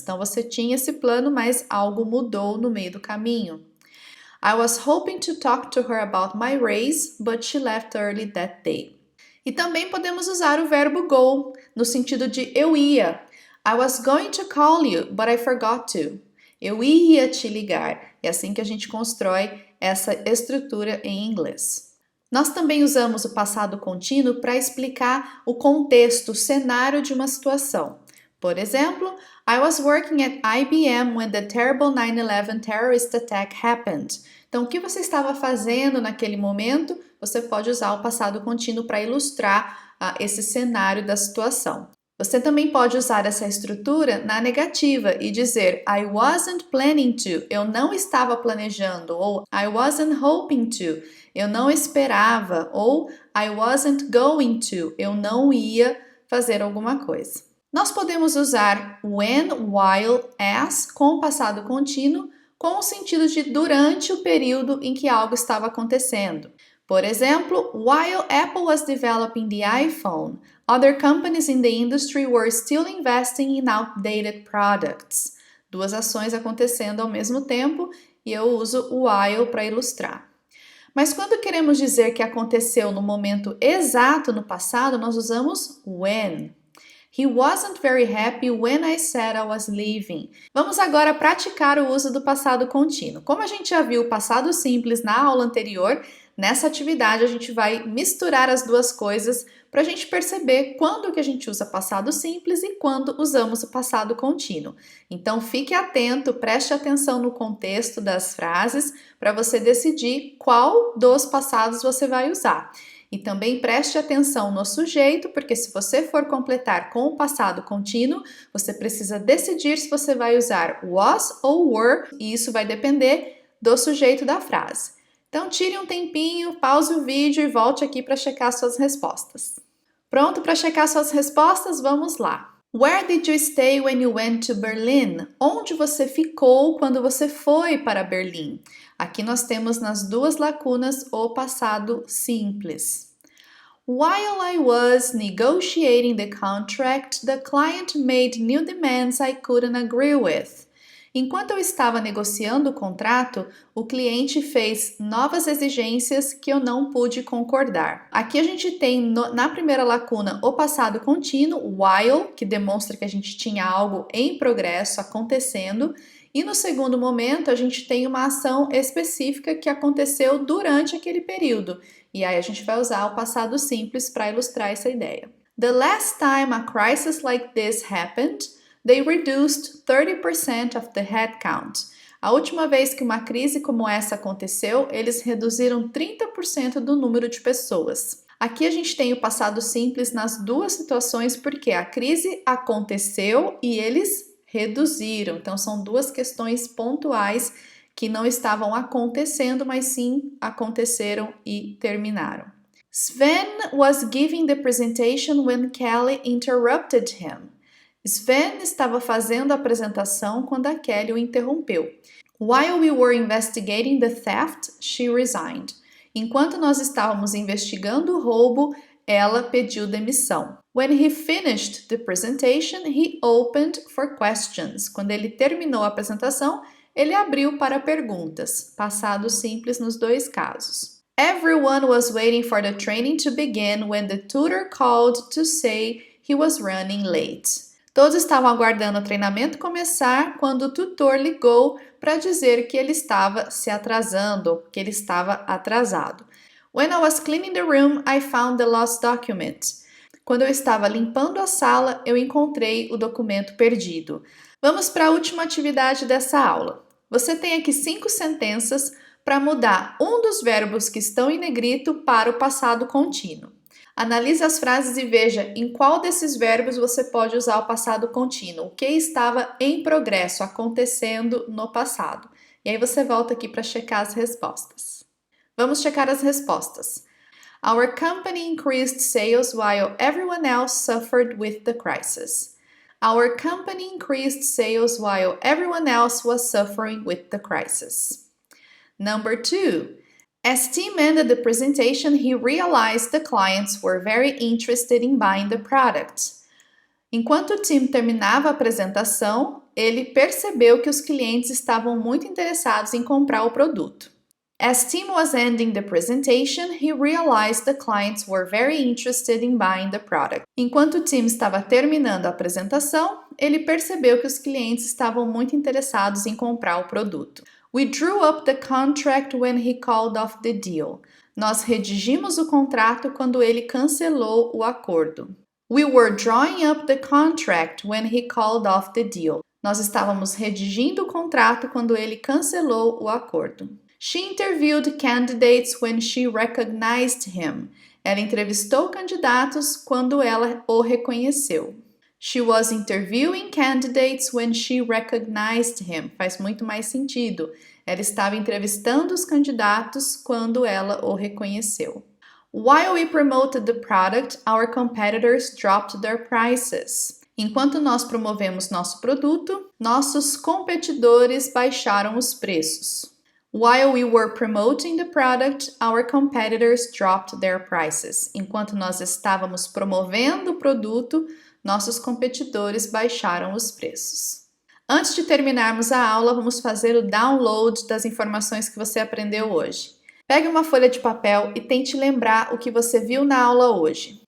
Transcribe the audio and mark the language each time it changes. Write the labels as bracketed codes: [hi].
[pt] Então, você tinha esse plano, mas algo mudou no meio do caminho. [en] I was hoping to talk to her about my raise, but she left early that day. [pt] E também podemos usar o verbo go, no sentido de eu ia. [en] I was going to call you, but I forgot to. [pt] Eu ia te ligar. É assim que a gente constrói essa estrutura em inglês. Nós também usamos o passado contínuo para explicar o contexto, o cenário de uma situação. Por exemplo, [en] I was working at IBM when the terrible 9/11 terrorist attack happened. [pt] Então, o que você estava fazendo naquele momento? Você pode usar o passado contínuo para ilustrar esse cenário da situação. Você também pode usar essa estrutura na negativa e dizer [en] I wasn't planning to, [pt] eu não estava planejando, ou [en] I wasn't hoping to, [pt] eu não esperava, ou [en] I wasn't going to, [pt] eu não ia fazer alguma coisa. Nós podemos usar when, while, as com o passado contínuo com o sentido de durante o período em que algo estava acontecendo. Por exemplo, [en] while Apple was developing the iPhone, other companies in the industry were still investing in outdated products. [pt] Duas ações acontecendo ao mesmo tempo e eu uso o while para ilustrar. Mas quando queremos dizer que aconteceu no momento exato no passado, nós usamos when. [en] He wasn't very happy when I said I was leaving. [pt] Vamos agora praticar o uso do passado contínuo. Como a gente já viu o passado simples na aula anterior, nessa atividade a gente vai misturar as duas coisas para a gente perceber quando que a gente usa passado simples e quando usamos o passado contínuo. Então fique atento, preste atenção no contexto das frases para você decidir qual dos passados você vai usar. E também preste atenção no sujeito, porque se você for completar com o passado contínuo, você precisa decidir se você vai usar was ou were, e isso vai depender do sujeito da frase. Então tire um tempinho, pause o vídeo e volte aqui para checar suas respostas. Pronto para checar suas respostas? Vamos lá! [en] Where did you stay when you went to Berlin? [pt] Onde você ficou quando você foi para Berlim? Aqui nós temos nas duas lacunas o passado simples. [en] While I was negotiating the contract, the client made new demands I couldn't agree with. [pt] Enquanto eu estava negociando o contrato, o cliente fez novas exigências que eu não pude concordar. Aqui a gente tem na primeira lacuna o passado contínuo, while, que demonstra que a gente tinha algo em progresso acontecendo, e no segundo momento a gente tem uma ação específica que aconteceu durante aquele período. E aí a gente vai usar o passado simples para ilustrar essa ideia. [en] The last time a crisis like this happened, they reduced 30% of the headcount. [pt] A última vez que uma crise como essa aconteceu, eles reduziram 30% do número de pessoas. Aqui a gente tem o passado simples nas duas situações porque a crise aconteceu e eles reduziram. Então são duas questões pontuais que não estavam acontecendo, mas sim aconteceram e terminaram. [en] Sven was giving the presentation when Kelly interrupted him. [pt] Sven estava fazendo a apresentação quando a Kelly o interrompeu. [en] While we were investigating the theft, she resigned. [pt] Enquanto nós estávamos investigando o roubo, ela pediu demissão. [en] When he finished the presentation, he opened for questions. [pt] Quando ele terminou a apresentação, ele abriu para perguntas. Passado simples nos dois casos. [en] Everyone was waiting for the training to begin when the tutor called to say he was running late. [pt] Todos estavam aguardando o treinamento começar quando o tutor ligou para dizer que ele estava se atrasando, que ele estava atrasado. [en] When I was cleaning the room, I found the lost document. [pt] Quando eu estava limpando a sala, eu encontrei o documento perdido. Vamos para a última atividade dessa aula. Você tem aqui 5 sentenças para mudar um dos verbos que estão em negrito para o passado contínuo. Analise as frases e veja em qual desses verbos você pode usar o passado contínuo, o que estava em progresso, acontecendo no passado. E aí você volta aqui para checar as respostas. Vamos checar as respostas. [en] Our company increased sales while everyone else suffered with the crisis. Our company increased sales while everyone else was suffering with the crisis. Number 2. As Tim ended the presentation, he realized the clients were very interested in buying the product. [pt] Enquanto Tim terminava a apresentação, ele percebeu que os clientes estavam muito interessados em comprar o produto. [en] As Tim was ending the presentation, he realized the clients were very interested in buying the product. [pt] Enquanto Tim estava terminando a apresentação, ele percebeu que os clientes estavam muito interessados em comprar o produto. [en] We drew up the contract when he called off the deal. [pt] Nós redigimos o contrato quando ele cancelou o acordo. [en] We were drawing up the contract when he called off the deal. [pt] Nós estávamos redigindo o contrato quando ele cancelou o acordo. [en] She interviewed candidates when she recognized him. [pt] Ela entrevistou candidatos quando ela o reconheceu. [en] She was interviewing candidates when she recognized him. [pt] Faz muito mais sentido. Ela estava entrevistando os candidatos quando ela o reconheceu. [en] While we promoted the product, our competitors dropped their prices. [pt] Enquanto nós promovemos nosso produto, nossos competidores baixaram os preços. [en] While we were promoting the product, our competitors dropped their prices. [pt] Enquanto nós estávamos promovendo o produto, nossos competidores baixaram os preços. Antes de terminarmos a aula, vamos fazer o download das informações que você aprendeu hoje. Pegue uma folha de papel e tente lembrar o que você viu na aula hoje.